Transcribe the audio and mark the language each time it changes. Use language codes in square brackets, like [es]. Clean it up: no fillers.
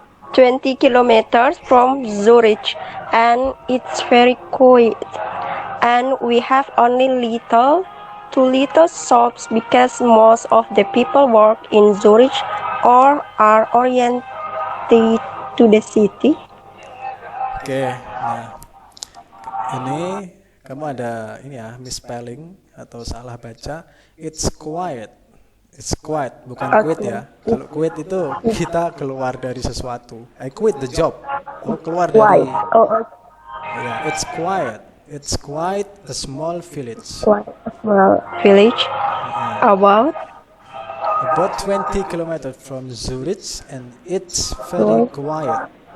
[en] 20 kilometers from Zurich, and it's very quiet. And we have only two little shops because most of the people work in Zurich or are oriented to the city. [id] Oke, nah ini kamu ada ini ya misspelling atau salah baca. [en] It's quiet. It's quiet, [id] bukan quit ya. Kalau quit itu kita keluar dari sesuatu. [en] I quit the job. [id] Oh, keluar dari. [en] Quiet. Yeah, it's quiet. It's quite a small village. Quite a small village. About 20 kilometers from Zurich, and it's very quiet.